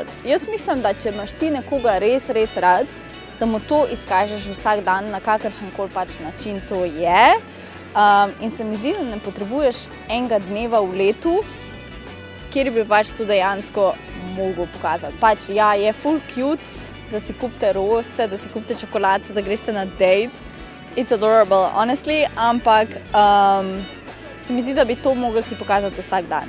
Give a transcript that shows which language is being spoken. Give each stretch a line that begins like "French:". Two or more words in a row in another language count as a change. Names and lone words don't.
Slovenian: Jaz mislim, da če imaš ti nekoga res, res rad, da mu to izkažeš vsak dan na kakršen koli pač način to je. In se mi zdi, da ne potrebuješ enega dneva v letu, kjer bi pač to dejansko mogel pokazati. Pač ja, je
English: full cute,
Slovenian: da si kupite rožice, da si kupite čokoladice, da greste na date.
English: It's adorable, honestly,
Slovenian: ampak se mi zdi, da bi to mogli si pokazati vsak dan.